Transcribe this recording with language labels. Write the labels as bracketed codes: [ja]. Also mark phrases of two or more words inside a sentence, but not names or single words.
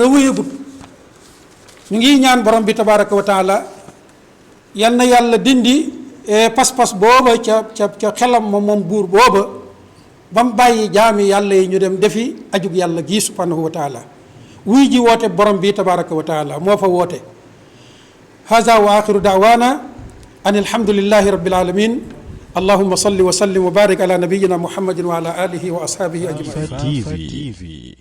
[wo] wéyagut ñu ngi ñaan borom bi [ar] تبارك وتعالى [wo] yal na yàlla dindi pas-pas booba ca xelam moom buur booba ba mu bàyyi jaami yàlla yi ñu dem defi ajug yàlla gii [ar] سبحانه وتعالى [wo] wuy ji woote borom bi [ar] تبارك وتعالى [wo] moo fa woote [ar] هذا وآخر دعوانا أن الحمد لله رب العالمين اللهم صل وسلم وبارك على نبينا محمد وعلى آله وأصحابه أجمعين.